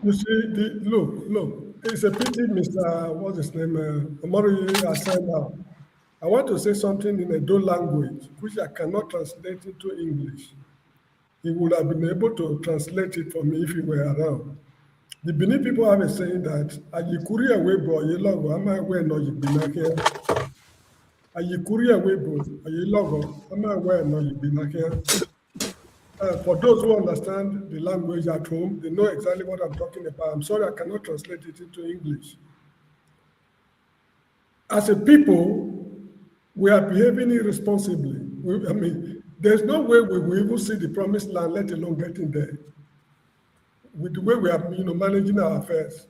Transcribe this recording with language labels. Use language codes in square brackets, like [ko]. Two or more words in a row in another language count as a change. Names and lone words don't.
[en] You see, look, it's a pity Mr. What's his name? Omori has signed out. I want to say something in a Edo language, which I cannot translate into English. He would have been able to translate it for me if he were around. The Benin people have a saying that [bin] Ayikuri Awebo Ayelogo Ama Awe no Yibinakia. Ayikuri Awebo Ayelogo Ama Awe no Yibinakia. [en] For those who understand the language at home, they know exactly what I'm talking about. I'm sorry I cannot translate it into English. As a people, we are behaving irresponsibly. I mean, there's no way we will even see the promised land, let alone getting there, with the way we are managing our affairs.